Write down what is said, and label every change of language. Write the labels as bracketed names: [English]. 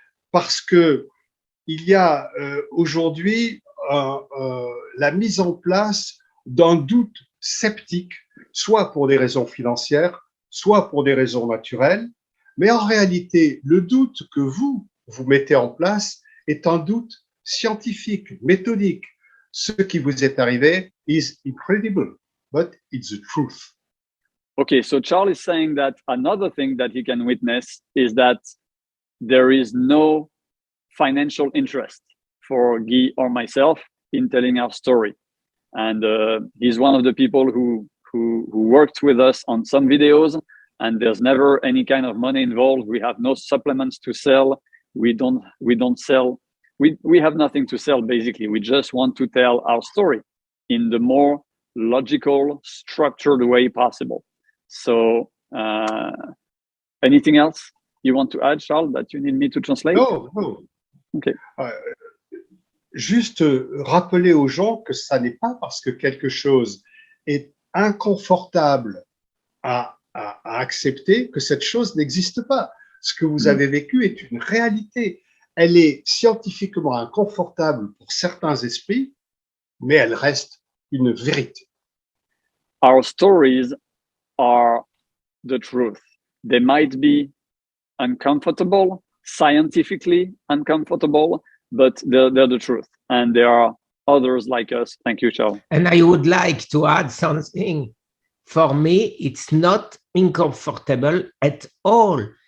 [French] Parce que il y a aujourd'hui la mise en place d'un doute sceptique, soit pour des raisons financières, soit pour des raisons naturelles, mais en réalité, le doute que vous mettez en place est un doute scientifique, méthodique. Ce qui vous est arrivé [English] is incredible, but it's the truth. Okay, so Charles is saying that another thing that he can witness is that there is no financial interest for Guy or myself in telling our story. And he's one of the people who worked with us on some videos, and there's never any kind of money involved. We have no supplements to sell. We don't sell. We have nothing to sell, basically. We just want to tell our story in the more logical, structured way possible. So anything else you want to add, Charles, that you need me to translate? No. Okay. [French] Juste rappeler aux gens que ça n'est pas parce que quelque chose est inconfortable à accepter que cette chose n'existe pas. Ce que vous avez vécu est une réalité. Elle est scientifiquement inconfortable pour certains esprits, mais elle reste une vérité. [English] Our stories are the truth. They might be uncomfortable, scientifically uncomfortable, but they're the truth. And there are others like us. Thank you, Charles. And I would like to add something. For me, it's not uncomfortable at all.